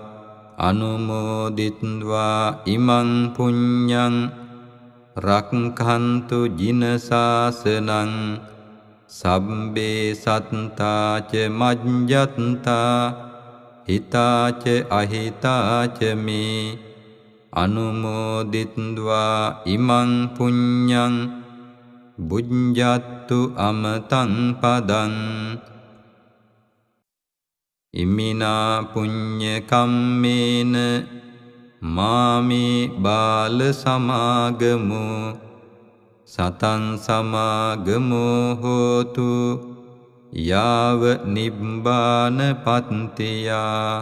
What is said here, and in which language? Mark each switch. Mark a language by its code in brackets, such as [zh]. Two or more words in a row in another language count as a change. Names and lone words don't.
[pi] අනුමෝදිත්වා ඉමං පුඤ්ඤං රක්ඛන්තු ජින ශාසනං සබ්බේ සත්තා ච මජ්ජත්තා හිතා ච අහිතා ච මේ අනුමෝදිත්වා ඉමං පුඤ්ඤං බුඤ්ජත්තු අමතං පදං ඉමිනා පුඤ්ඤ කම්මේන මාමේ බාල සමාගමෝ සතං සමාගමෝ හෝතු යාව නිබ්බාන පත්තියා